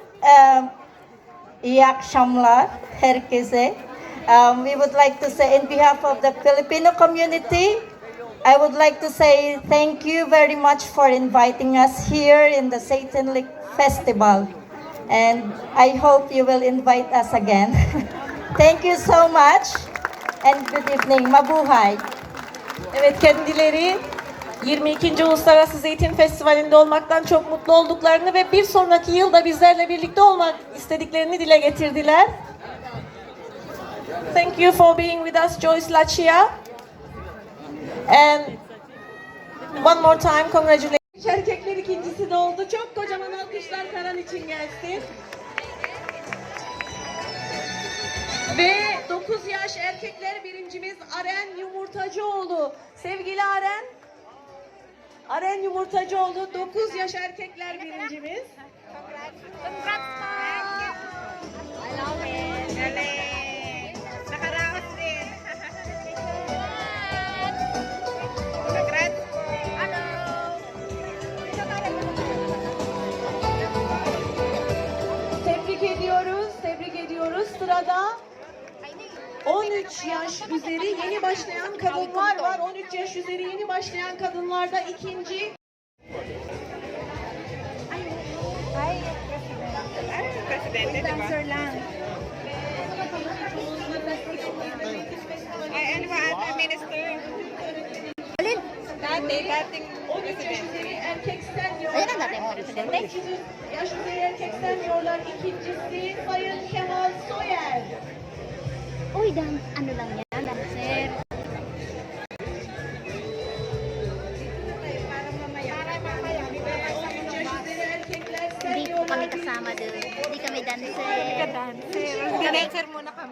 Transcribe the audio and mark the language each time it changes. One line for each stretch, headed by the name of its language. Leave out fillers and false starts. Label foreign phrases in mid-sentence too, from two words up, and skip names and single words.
Turkish: İyi akşamlar herkese.
English: We would like to say in behalf of the Filipino community, I would like to say thank you very much for inviting us here in the Satan Lake Festival. And I hope you will invite us again. Thank you so much and good evening. Mabuhay.
Turkish: Evet, kendileri 22. Uluslararası Zeytin Festivali'nde olmaktan çok mutlu olduklarını ve bir sonraki yılda bizlerle birlikte olmak istediklerini dile getirdiler.
English: Thank you for being with us, Joyce Lachia. And one more time, congratulations.
Turkish: Erkekler ikincisi de oldu. Çok kocaman alkışlar Karan için gelsin. Ve 9 yaş erkekler birincimiz Aren Yumurtacıoğlu. Sevgili Aren. Aren Yumurtacıoğlu 9 yaş erkekler birincimiz.
Filipino: Nakaraos din. Congrats po.
Turkish: Tebrik ediyoruz, tebrik ediyoruz. Sırada 13 yaş üzeri yeni başlayan kadınlar var. 13 yaş üzeri yeni başlayan kadınlarda ikinci.
Filipino: Presidente, di ba? Ay, ano ba ata, minister? Dating
Turkish: 13 yaş üzeri erkek senior.
Filipino: Ayun ang dating mga presidente.
Turkish: 13 yaş üzeri erkek seniorlar ikincisi Sayın Kemal Soyer.
Filipino: Uy, ano lang yan, dancer. Hindi po kami kasama doon. Hindi kami dancer. Dancer muna kami.